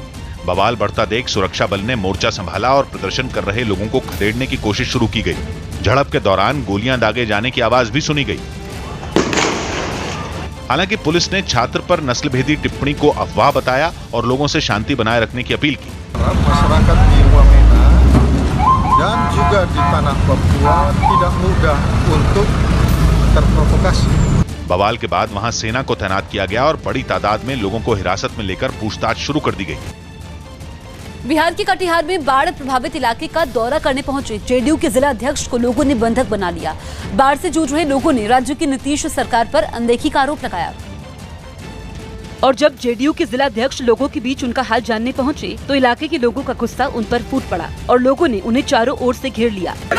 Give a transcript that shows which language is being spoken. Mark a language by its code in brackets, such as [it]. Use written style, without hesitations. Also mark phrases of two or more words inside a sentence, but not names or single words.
[hi] बवाल बढ़ता देख सुरक्षा बल ने मोर्चा संभाला और प्रदर्शन कर रहे लोगों को खदेड़ने की कोशिश शुरू की गई। झड़प के दौरान गोलियां दागे जाने की आवाज भी सुनी गई। हालांकि पुलिस ने छात्र पर नस्लभेदी टिप्पणी को अफवाह बताया और लोगों से शांति बनाए रखने की अपील की। [id] Masyarakat di Wamena dan juga di tanah Papua tidak mudah untuk terprovokasi। [hi] बवाल के बाद वहां सेना को तैनात किया गया और बड़ी तादाद में लोगों को हिरासत में लेकर पूछताछ शुरू कर दी गई। बिहार के कटिहार में बाढ़ प्रभावित इलाके का दौरा करने पहुंचे जेडीयू के जिला अध्यक्ष को लोगों ने बंधक बना लिया। बाढ़ से जूझ रहे लोगों ने राज्य की नीतीश सरकार पर अनदेखी का आरोप लगाया और जब जेडीयू के जिला अध्यक्ष लोगों के बीच उनका हाल जानने पहुंचे तो इलाके के लोगों का गुस्सा उन पर फूट पड़ा और लोगों ने उन्हें चारों ओर से घेर लिया।